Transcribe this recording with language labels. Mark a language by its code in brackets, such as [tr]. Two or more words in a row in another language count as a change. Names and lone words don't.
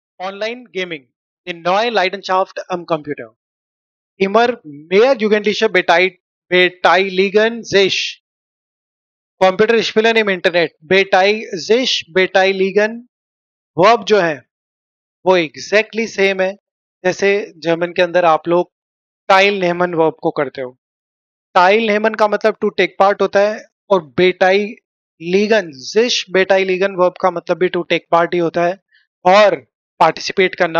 [de] Online-Gaming, die neue Leidenschaft am Computer. Immer mehr Jugendliche beteiligen sich Computerspielen im Internet. [hi] Beteiligen वर्ब जो है वो [en] exactly same [hi] है जैसे जर्मन के अंदर आप लोग [de] Teil nehmen [hi] वर्ब को करते हो। [de] Teil nehmen [hi] का मतलब [en] to take part [hi] होता है और [de] beteiligen [hi] वर्ब का मतलब भी [en] to take part [hi] ही होता है और पार्टिसिपेट करना।